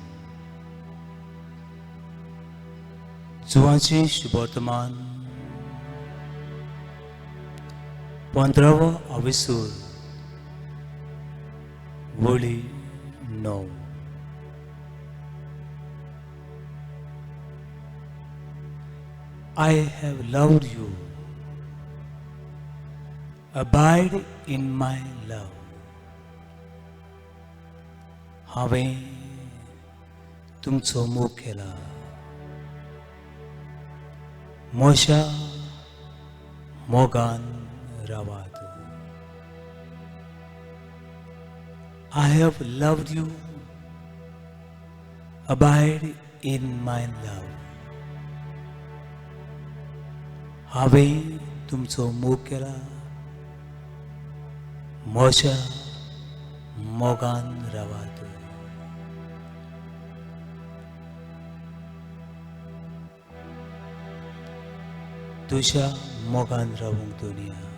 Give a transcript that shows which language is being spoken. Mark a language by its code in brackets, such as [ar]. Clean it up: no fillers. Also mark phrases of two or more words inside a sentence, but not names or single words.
[kok] जुआचे शुभवर्तमान 15वा अविसूर वळी 9. [en] I have loved you. Abide in my love. [kok] हांवें तुमचो मोग केला. म्हज्या मोगान रावात. [en] I have loved you. Abide in my love. [kok] हांवें तुमचो मोग केला. म्हज्या मोगान रावात. तुझ्या मोगान रावूंक दुनिया.